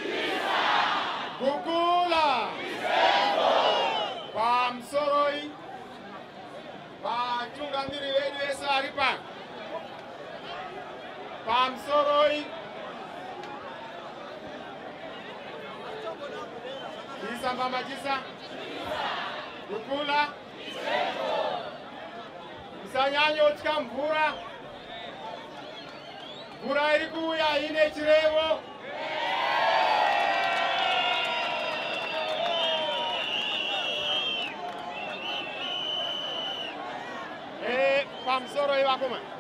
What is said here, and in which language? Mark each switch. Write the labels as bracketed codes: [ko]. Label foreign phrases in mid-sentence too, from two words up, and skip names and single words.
[sn] Kukula. Pamsoroi. Pachungamiri wedu wese aripa. Pamsoroi. Chisa mama chisa. Kukula. Musanyanyo tika mvura. Mvura iri kuuya ine chirevo. Pamusoro ivakoma.